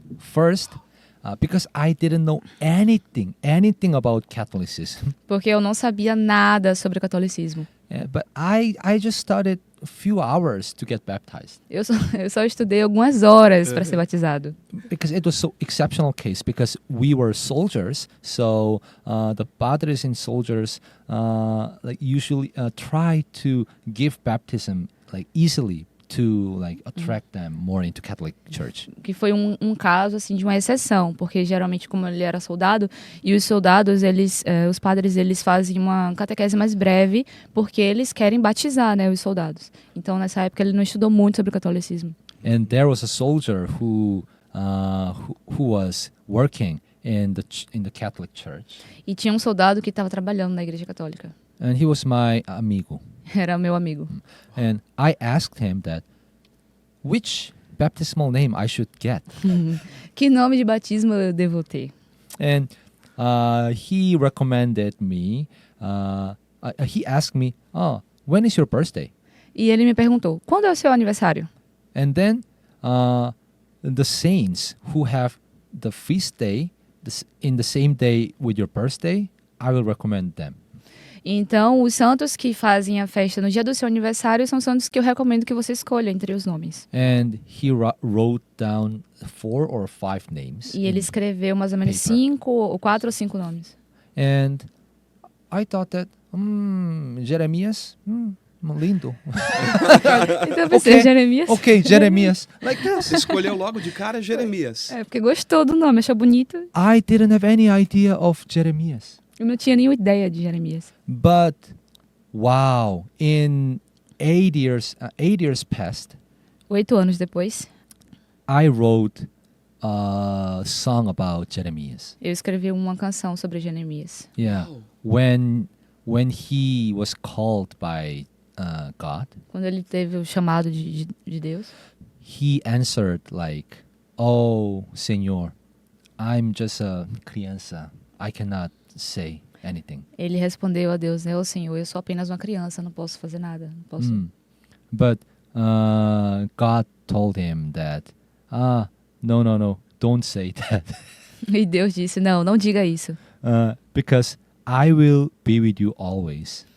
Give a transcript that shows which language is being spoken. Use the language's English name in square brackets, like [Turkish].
[English] First, because I didn't know anything about Catholicism. [Portuguese] Porque eu não sabia nada sobre o catolicismo. [English] But I just studied a few hours to get baptized. [Portuguese] Eu só estudei algumas horas para ser batizado. [English] Because it was so exceptional case, because we were soldiers, so the padres and soldiers like usually try to give baptism like easily to like attract them more into Catholic Church. [Portuguese] Que foi um caso assim de uma exceção, porque geralmente como ele era soldado e os soldados os padres eles fazem uma catequese mais breve porque eles querem batizar, né, os soldados. Então nessa época ele não estudou muito sobre o catolicismo. [English] And there was a soldier who was working in the Catholic Church. [Portuguese] E tinha um soldado que estava trabalhando na igreja católica. [English] And he was my amigo. [Portuguese] Era meu amigo. [English] And I asked him that which baptismal name I should get. [Portuguese] Que nome de batismo eu devo ter? [English] And he recommended me, he asked me, when is your birthday? [Portuguese] E ele me perguntou, quando é o seu aniversário? [English] And then the saints who have the feast day in the same day with your birthday, I will recommend them. [Portuguese] Então, os santos que fazem a festa no dia do seu aniversário são santos que eu recomendo que você escolha entre os nomes. [English] And he wrote down 4 or 5 names. [Portuguese] E ele escreveu mais ou menos 4 ou 5 nomes. [English] And I thought that, Jeremias, lindo. [Portuguese] Então eu pensei, Jeremias. [English] Okay, Jeremias. Like this. [Portuguese] Você escolheu logo de cara Jeremias. É, porque gostou do nome, achou bonito. [English] I didn't have any idea of Jeremias. [Portuguese] Eu não tinha nenhuma ideia de Jeremias. [English] But, wow, in 8 years past, [Portuguese] 8 anos depois, [English] I wrote a song about Jeremias. [Portuguese] eu escrevi uma canção sobre Jeremias. [English] Yeah, Wow. when he was called by God, [Portuguese] Quando ele teve o chamado de Deus, [English] he answered like, "Oh, Senhor, I'm just a criança. I cannot say anything." [Portuguese] ele respondeu a Deus, né? Ô Senhor, eu sou apenas uma criança, não posso fazer nada. Não posso. [English] But God told him that, no, don't say that. [Portuguese] E Deus disse, não diga isso. [English] Because I will be with you always.